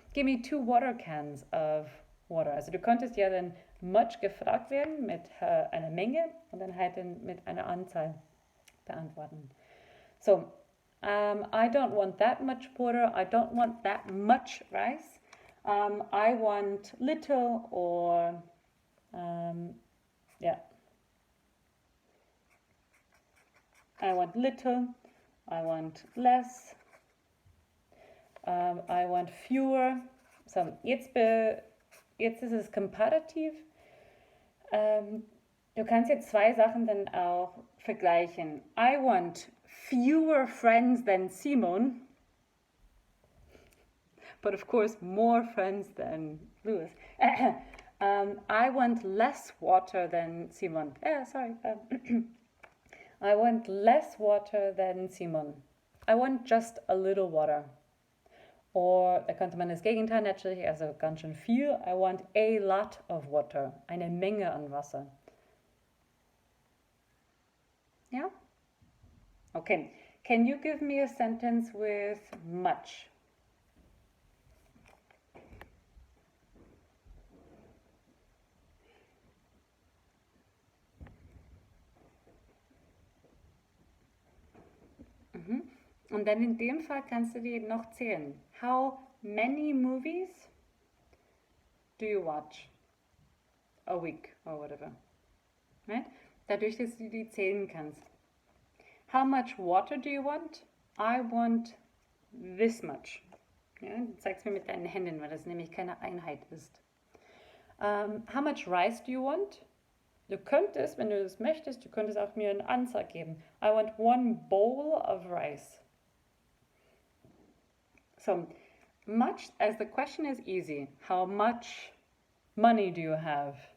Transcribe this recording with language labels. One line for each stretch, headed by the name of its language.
English: Give me 2 water cans of water.
German: Also du könntest ja dann much gefragt werden mit einer Menge und dann halt mit einer Anzahl beantworten.
English: So, I don't want that much water. I don't want that much rice. I want little or Yeah. I want little, I want less, I want fewer.
German: So, jetzt ist es komparativ. Du kannst jetzt zwei Sachen dann auch vergleichen.
English: I want fewer friends than Simon, but of course more friends than Lewis. I want less water than Simon. Sorry. I want less water than Simon. I want just a little water.
German: Oder da könnte man das Gegenteil natürlich, also ganz schön viel.
English: I want a lot of water. Eine Menge an Wasser.
German: Ja? Okay.
English: Can you give me a sentence with much?
German: Und dann in dem Fall kannst du die noch zählen.
English: How many movies do you watch a week or whatever? Right?
German: Dadurch, dass du die zählen kannst.
English: How much water do you want? I want this much.
German: Ja, du zeigst mir mit deinen Händen, weil das nämlich keine Einheit ist.
English: How much rice do you want?
German: Du könntest, wenn du das möchtest, du könntest auch mir eine Anzahl geben.
English: I want one bowl of rice. So, much, as the question is easy, how much money do you have?